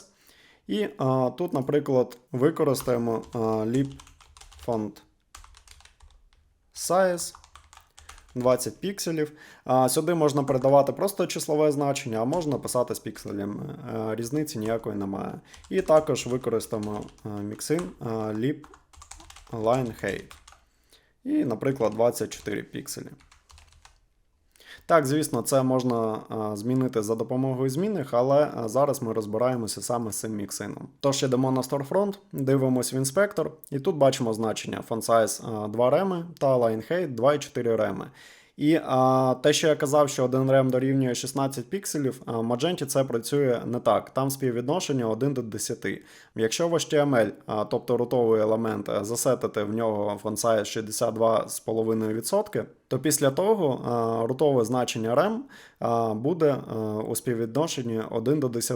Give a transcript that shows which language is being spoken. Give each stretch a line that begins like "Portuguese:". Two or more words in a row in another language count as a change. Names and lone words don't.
Ukrainian: І тут, наприклад, використаємо
English: lib font size
Ukrainian: 20 пікселів. Сюди можна передавати просто числове значення, а можна писати з пікселями. Різниці ніякої немає. І також використаємо міксин
English: lib line height.
Ukrainian: І, наприклад, 24 пікселі. Так, звісно, це можна змінити за допомогою змінних, але зараз ми розбираємося саме з цим міксином. Тож йдемо на Storefront, дивимось в інспектор, і тут бачимо значення
English: font size
Ukrainian: 2 реми та
English: line height
Ukrainian: 2,4 реми. І те, що я казав, що один рем дорівнює 16 пікселів, в Magento це працює не так. Там співвідношення 1 до 10. Якщо в HTML, тобто рутовий елемент, засетити в нього
English: font size
Ukrainian: 62,5%, то після того рутове значення rem буде у співвідношенні 1 до 10.